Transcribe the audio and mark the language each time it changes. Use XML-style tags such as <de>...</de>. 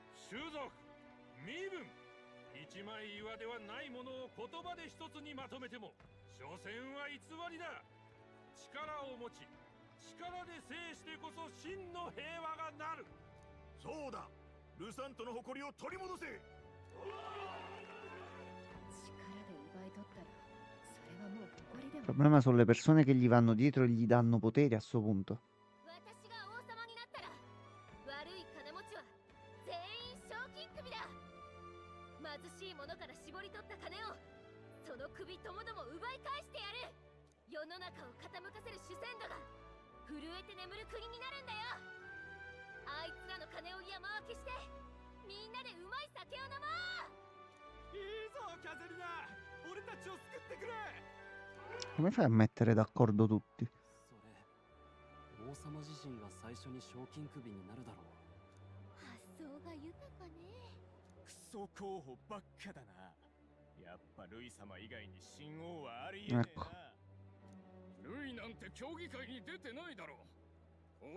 <ja>種族、身分、一枚岩ではないものを言葉で一つにまとめても所詮は偽りだ。力を持ち力で制してこそ真の平和がなる。そうだ、ルサントの誇りを取り戻せ。力で奪い取ったら、それはもう誇りで</ja> <it>Il</it> <ja>も。</ja> <it>problema sono le persone che gli vanno dietro e gli danno potere a sto punto.</it> <ja>私が王様になったら、悪い金持ちは全員賞金首だ。貧しい者から絞り取った金を、その首ともども奪い返してやる。世の中を傾かせる主戦度が震えて眠る国になるんだよ。あいつらの金を山分けして、みんなでうまい酒を飲もう。いいぞキャゼリナ、俺たちを救ってくれ。</ja> <it>Come fai a mettere d'accordo tutti?</it> <ja>それ、王様自身が最初に賞金首になるだろう。発想が豊かね。クソ候補ばっかだな。やっぱルイ様以外に新王はありえねえな。ルイなんて競技会に出てないだろう。</ja>